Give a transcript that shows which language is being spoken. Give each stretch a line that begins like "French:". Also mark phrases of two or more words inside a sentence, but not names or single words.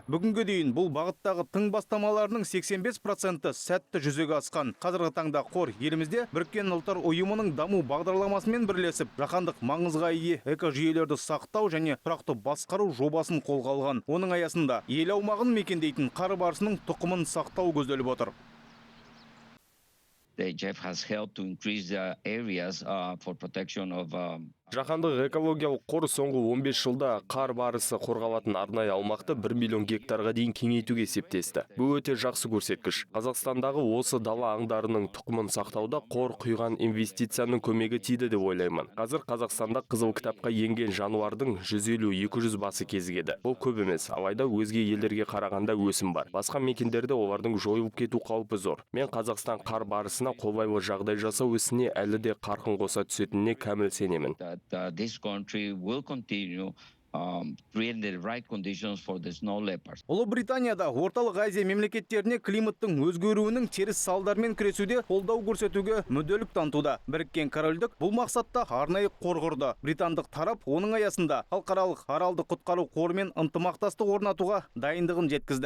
Kazakh: Бүгінге дейін бұл бағыттағы тың бастамаларының 85% сәтті жүзеге асқан. Қазіргі таңда қор елімізде Біріккен ұлттар ұйымының даму бағдарламасымен бірлесіп, жаһандық маңызға ие экожүйелерді сақтау және тұрақты басқару жобасын қолға алған. Оның аясында ел аумағын мекендейтін қар барысының тұқымын сақтау көзделіп отыр.
English: The JEF has helped to increase the areas for protection of
Kazakh: Жаһандық экологиялық қор соңғы 15 жылда қар барысы қорғалатын арнайы аумақты 1 миллион гектарға дейін кеңейтуге септесті. Бұл өте жақсы көрсеткіш. Қазақстандағы осы дала аңдарының тұқымын сақтауда қор құйған инвестицияның көмегі тиді деп ойлаймын. Қазір Қазақстанда қызыл кітапқа енген жануардың 150-200 басы кезігеді. Бұл көп емес, алайда өзге елдерге қарағанда өсім бар. Басқа мекендерде олардың жойылып кету қаупі зор. Мен Қазақстан қар барысына қолайлы жағдай жасау ісіне әлі де қарқын қоса түсетініне кәміл сенемін.
English: This country will continue creating the right conditions for the snow leopards.
Kazakh: Ұлыбританияда орталық Азия мемлекеттеріне климаттың өзгеруінің теріс салдарымен күресуде қолдау көрсетуге мүдделілік танытуда. Біріккен Корольдік бұл мақсатта арнайы қор құрды. Британдық тарап оның аясында халықаралық аралды құтқару қорымен ынтымақтастық орнатуға дайындығын жеткізді.